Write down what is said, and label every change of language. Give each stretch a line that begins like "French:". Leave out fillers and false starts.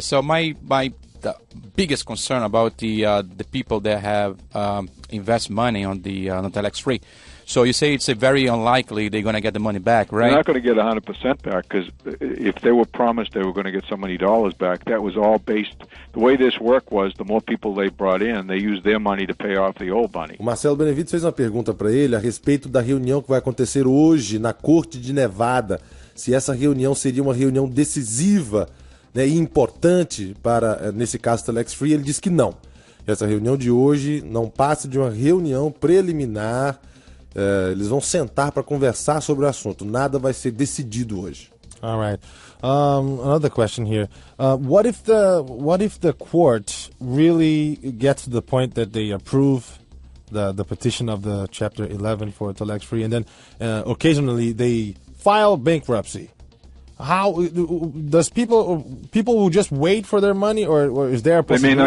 English: So the biggest concern about the people that have invest money on the Telexfree. So you say it's very unlikely they're going to get the money back, right? They're not going to get 100% back, because if they were promised they were going to get so many dollars back, that was all based... The way this worked was the more people they brought in, they used their money to pay off the old money.
Portuguese: O Marcelo Benevides fez uma pergunta para ele a respeito da reunião que vai acontecer hoje na Corte de Nevada. Se essa reunião seria uma reunião decisiva, né, e importante para, nesse caso, Telexfree. Ele disse que não. Essa reunião de hoje não passa de uma reunião preliminar. Eles vão sentar para conversar sobre o assunto. Nada vai ser decidido hoje.
English: All right. Another question here. What if the court really gets to the point that they approve the petition of the Chapter 11 for Telexfree, and then occasionally they file bankruptcy? How does people will just wait for their money, or is there a possibility?